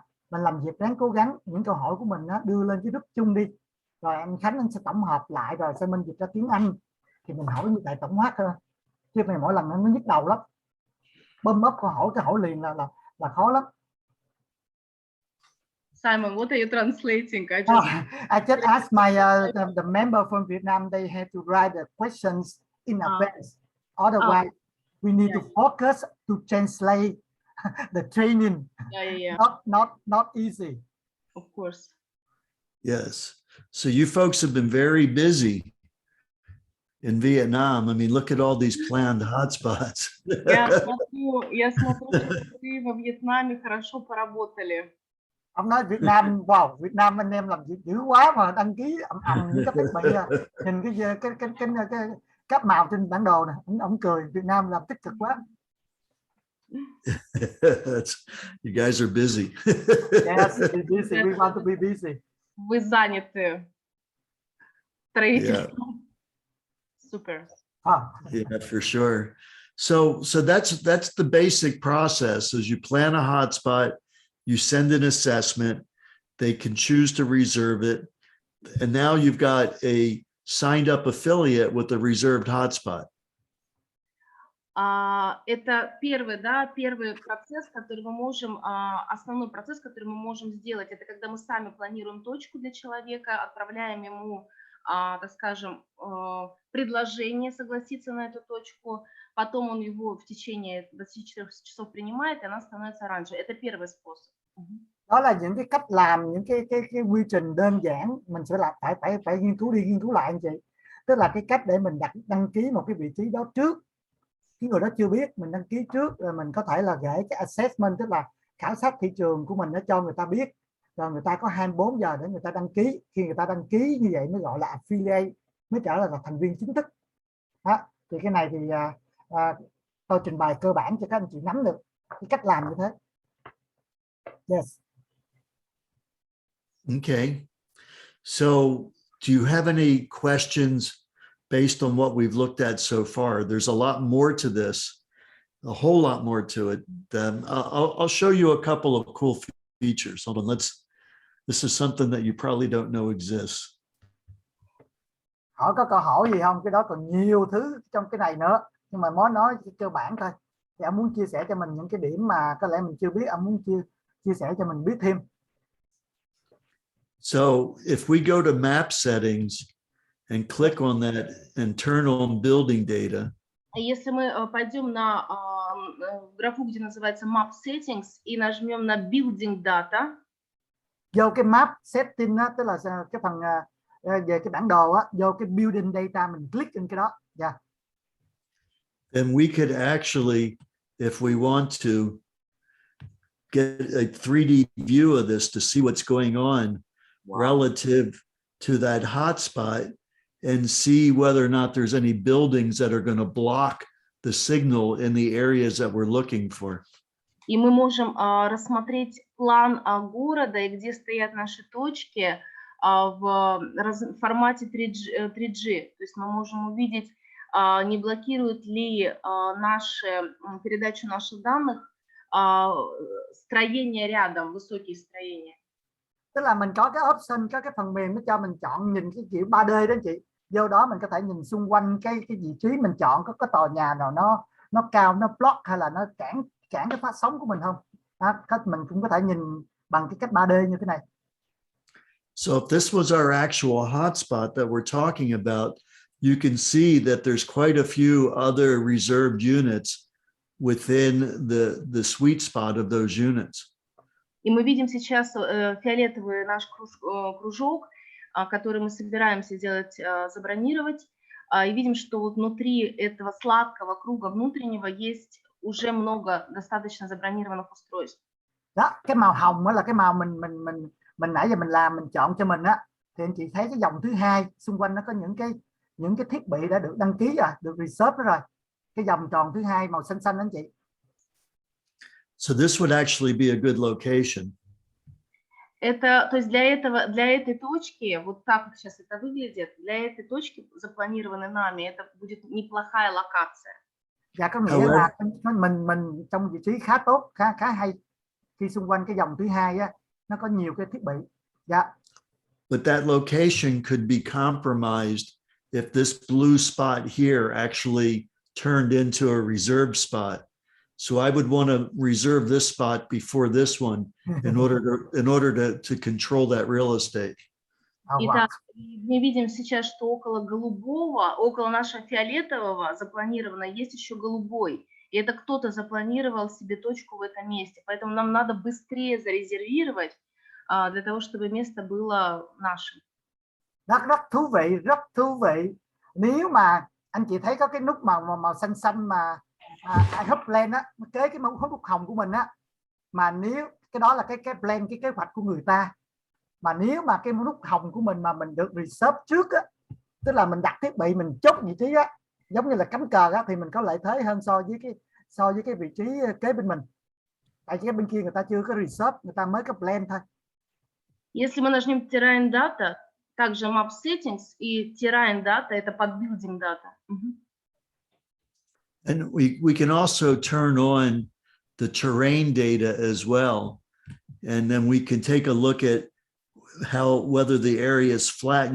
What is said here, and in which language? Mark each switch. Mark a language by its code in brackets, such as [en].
[vi] Mình làm việc ráng cố gắng những câu hỏi của mình á, đưa lên cái group chung đi, rồi anh Khánh anh sẽ tổng hợp lại rồi sẽ minh dịch ra tiếng Anh, thì mình hỏi như vậy tổng quát hơn, chứ mà mỗi lần nó nhức đầu lắm, bơm ấp câu hỏi cái hỏi liền là khó lắm. [en] Simon, what are you translating? I just asked my the member from Vietnam. They have to write the questions in advance. Otherwise, we need to focus to translate the training. Yeah. Not easy. Of course. Yes. So you folks have been very busy in Vietnam. I mean, look at all these planned hotspots. [ru] Я смотрю, что вы во Вьетнаме хорошо поработали. [vi] Ông nói Việt Nam, wow, Việt Nam anh em làm việc dữ quá mà đăng ký những cái thiết bị à. Nhìn cái các màu trên bản đồ này, ông cười, Việt Nam làm tích cực quá. [en] You guys are busy. Yes, be busy. We want to be busy. [ru] Вы заняты строительством. [en] Super. Yeah, for sure. So that's the basic process. Is you plan a hotspot, you send an assessment, they can choose to reserve it, and now you've got a signed up affiliate with a reserved hotspot. [ru] Это первый процесс, который мы можем, основной процесс, который мы можем сделать, это когда мы сами планируем точку для человека, отправляем ему, так скажем, предложение согласиться на эту точку, потом он его в течение 24 часов принимает, и она становится оранжевой. Это первый способ. [vi] Đó là những cái cách làm, những cái quy trình đơn giản, mình sẽ làm phải nghiên cứu lại anh chị. Tức là cái cách để mình đăng ký một cái vị trí đó trước, cái người đó chưa biết, mình đăng ký trước rồi mình có thể là gửi cái assessment, tức là khảo sát thị trường của mình, nó cho người ta biết, rồi người ta có 24 giờ để người ta đăng ký. Khi người ta đăng ký như vậy mới gọi là affiliate, mới trở thành là thành viên chính thức. Đó. Thì cái này thì tôi trình bày cơ bản cho các anh chị nắm được cái cách làm như thế. [en] Yes. Okay. So do you have any questions based on what we've looked at so far? There's a lot more to this, a whole lot more to it. I'll show you a couple of cool features. Hold on, this is something that you probably don't know exists. [vi] Họ có câu hỏi gì không? Cái đó còn nhiều thứ trong cái này nữa, nhưng mà mới nói cơ bản thôi. Thì ông muốn chia sẻ cho mình những cái điểm mà có lẽ mình chưa biết, ông muốn chia sẻ cho mình biết thêm. [en] So if we go to map settings and click on that internal building data. [ru] Если мы пойдем на графу, где называется Map Settings, и нажмем на Building Data. [vi] Vô cái map setting đó, tức là cái phần về cái bản đồ á, vô cái building data mình click trên cái đó. [en] Yeah. Then we could actually, if we want to, get a 3D view of this to see what's going on relative to that hotspot and see whether or not there's any buildings that are going to block the signal in the areas that we're looking for. [ru] И мы можем рассмотреть план города и где стоят наши точки в формате 3G. То есть мы можем увидеть, не блокирует ли передачу наших данных строения рядом, высокие строения. [vi] Tức là mình có cái option, có cái phần mềm nó cho mình chọn nhìn cái kiểu 3D đó chị. Vô đó mình có thể nhìn xung quanh cái vị trí mình chọn, có tòa nhà nào nó cao, nó block hay là nó cản cái phát sóng của mình không. Mình cũng có thể nhìn bằng cái cách 3D như thế này. [en] So if this was our actual hotspot that we're talking about, you can see that there's quite a few other reserved units within the sweet spot of those units. [ru] И мы видим сейчас фиолетовый наш кружок, который мы собираемся забронировать, и видим, что вот внутри этого сладкого круга внутреннего есть уже много достаточно забронированных устройств. [vi] Đó, cái màu hồng đó là cái màu mình nãy giờ mình chọn cho mình á, thì anh chị thấy cái dòng thứ hai xung quanh nó có những cái thiết bị đã được đăng ký rồi, được reserve rồi. Cái dòng tròn thứ hai màu xanh anh chị. [en] So this would actually be a good location. [ru] То есть для этой точки, вот так как сейчас это выглядит, для этой точки, запланированной нами, это будет неплохая локация. [vi] Dạ, có nghĩa là mình trong vị trí khá tốt, khá hay. Khi xung quanh cái dòng thứ hai á, nó có nhiều cái thiết bị. Dạ. [en] But that location could be compromised if this blue spot here actually turned into a reserved spot. So I would want to reserve this spot before this one in order to control that real estate. [ru] Итак, мы видим сейчас, что около нашего фиолетового запланировано есть еще голубой. И это кто-то запланировал себе точку в этом месте. Поэтому нам надо быстрее зарезервировать для того, чтобы место было нашим. [vi] rất thú vị. Nếu mà anh chị thấy có cái nút màu xanh xanh mà [en] I hope plan [vi] á, kế cái nút hồng của mình á, mà nếu cái đó là cái plan, cái kế hoạch của người ta, mà nếu mà cái nút hồng của mình mà mình được reserve trước á, tức là mình đặt thiết bị, mình chốt vị trí á, giống như là cắm cờ á, thì mình có lợi thế hơn so với cái vị trí kế bên mình. Tại cái bên kia người ta chưa có reserve, người ta mới có plan thôi. [ru] Если мы нажмем Terrain Data, также Map Settings и Terrain Data — это под Building Data. [en] And we can also turn on the terrain data as well. And then we can take a look at whether the area is flat.